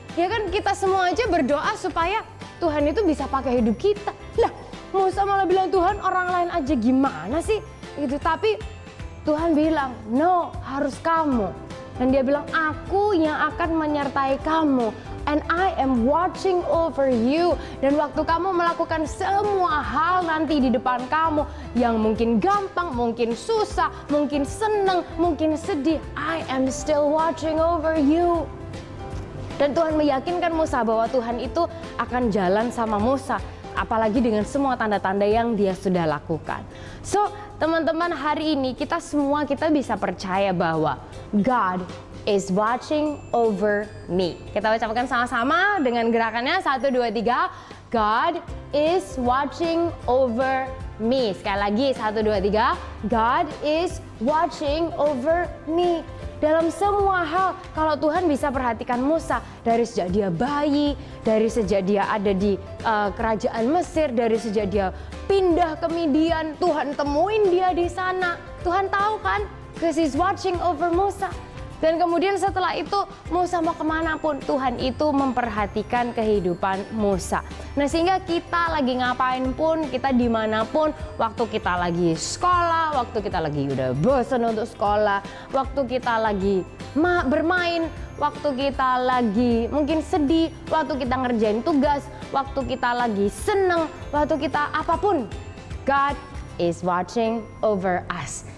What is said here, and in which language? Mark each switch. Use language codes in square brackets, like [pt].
[id] Ya kan kita semua aja berdoa supaya Tuhan itu bisa pakai hidup kita. Lah, Musa malah bilang, Tuhan, orang lain aja gimana sih? Gitu. Tapi Tuhan bilang, no, harus kamu. Dan dia bilang, aku yang akan menyertai kamu. [en] And I am watching over you. [id] Dan waktu kamu melakukan semua hal nanti di depan kamu, yang mungkin gampang, mungkin susah, mungkin seneng, mungkin sedih, [en] I am still watching over you. [id] Dan Tuhan meyakinkan Musa bahwa Tuhan itu akan jalan sama Musa. Apalagi dengan semua tanda-tanda yang dia sudah lakukan. So, teman-teman, hari ini kita semua bisa percaya bahwa [en] God is watching over me. [id] Kita ucapkan sama-sama dengan gerakannya 1, 2, 3. [en] God is watching over me. [id] Sekali lagi 1, 2, 3. [en] God is watching over me. [id] Dalam semua hal, kalau Tuhan bisa perhatikan Musa dari sejak dia bayi, dari sejak dia ada di kerajaan Mesir, dari sejak dia pindah ke Midian, Tuhan temuin dia di sana. Tuhan tahu kan, [en] because He's watching over Musa. [id] Dan kemudian setelah itu Musa mau kemana pun, Tuhan itu memperhatikan kehidupan Musa. Nah, sehingga kita lagi ngapain pun, kita dimanapun, waktu kita lagi sekolah, waktu kita lagi udah bosan untuk sekolah, waktu kita lagi bermain, waktu kita lagi mungkin sedih, waktu kita ngerjain tugas, waktu kita lagi seneng, waktu kita apapun, [en] God is watching over us.